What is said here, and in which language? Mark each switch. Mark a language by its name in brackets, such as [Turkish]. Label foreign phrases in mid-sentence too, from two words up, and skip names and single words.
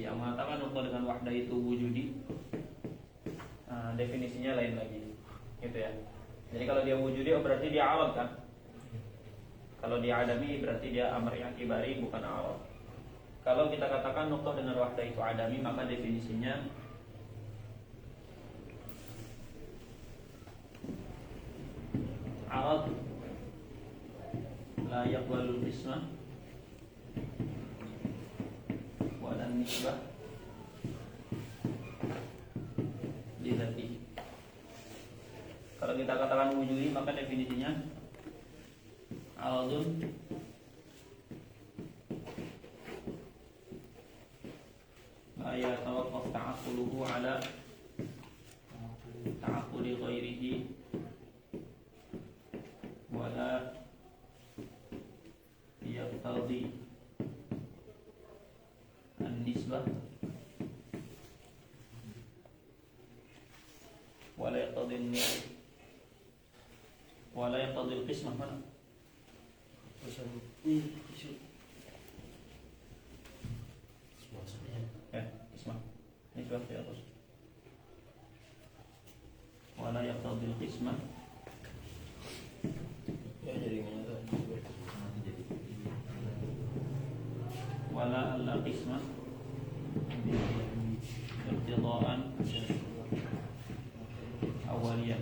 [Indonesian] Yang mengatakan nuqtah dengan wahdah itu wujudi, definisinya lain lagi, gitu ya. Jadi kalau dia wujudi, berarti dia arad kan. Kalau dia adami, berarti dia [Arabic] أمر اعتباري, [Indonesian] bukan arad. Kalau kita katakan nuqtah dengan wahdah itu adami, maka definisinya [Arabic] عرض لا يقبل القسمة ولا نسبة لذاته. [Indonesian] Kalau kita katakan wujudi, maka definisinya [Arabic] عرض لا يتوقف تعقله على تعقل غيره ولا يقتضي النسبة ولا يقتضي القسمة. Mana? [Indonesian] Ya, qismah. Nisbah ya terus. [Arabic] ولا يقتضي القسمة. [Indonesian] Ya jadi mana tuh? [Arabic] ولا القسمة اقتضاء أولية.